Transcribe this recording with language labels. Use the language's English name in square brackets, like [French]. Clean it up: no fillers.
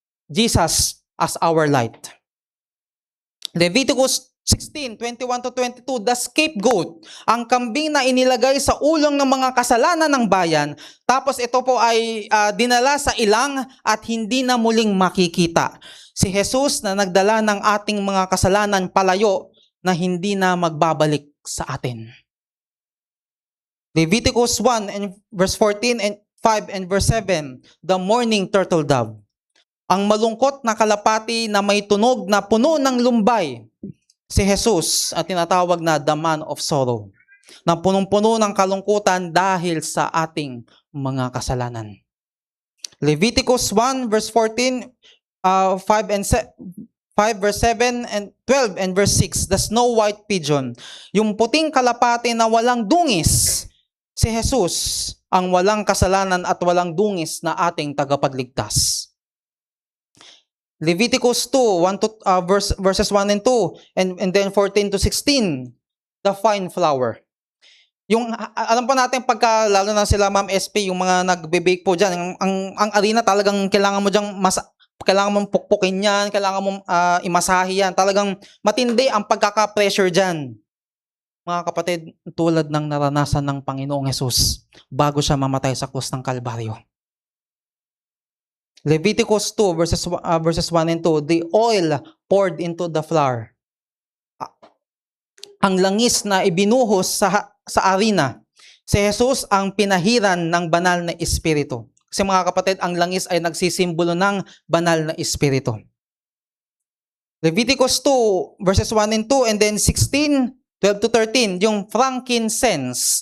[English] Jesus as our light. Leviticus 16, 21-22, the scapegoat, [Filipino] ang kambing na inilagay sa ulong ng mga kasalanan ng bayan, tapos ito po ay dinala sa ilang at hindi na muling makikita. Si Jesus na nagdala ng ating mga kasalanan palayo na hindi na magbabalik sa atin. [English] Leviticus 1 and verse 14 and 5 and verse 7, the morning turtle dove. [Filipino] Ang malungkot na kalapati na may tunog na puno ng lumbay. Si Jesus at tinatawag na [English] the man of sorrow, [Filipino] na punong-puno ng kalungkutan dahil sa ating mga kasalanan. [English] Leviticus 1 verse 14, 5 verse 7 and 12 and verse 6, the snow white pigeon. [Filipino] Yung puting kalapati na walang dungis, si Jesus ang walang kasalanan at walang dungis na ating tagapagligtas. [English] Leviticus 2, verses 1 and 2, and then 14-16, the fine flour. [Filipino] Yung, alam po natin pagka, lalo na sila Ma'am SP, yung mga nagbe-bake po dyan, ang arena talagang kailangan mo dyang, kailangan mong pukpukin yan, kailangan mong imasahi yan. Talagang matindi ang pagkaka-pressure dyan. Mga kapatid, tulad ng naranasan ng Panginoong Hesus bago siya mamatay sa krus ng Kalbaryo. [English] Leviticus 2 verses 1 and 2, the oil poured into the flour. [Filipino] Ang langis na ibinuhos sa arena. Si Jesus ang pinahiran ng banal na espiritu. Kasi mga kapatid, ang langis ay nagsisimbolo ng banal na espiritu. [English] Leviticus 2 verses 1 and 2, and then 16, 12-13, yung frankincense.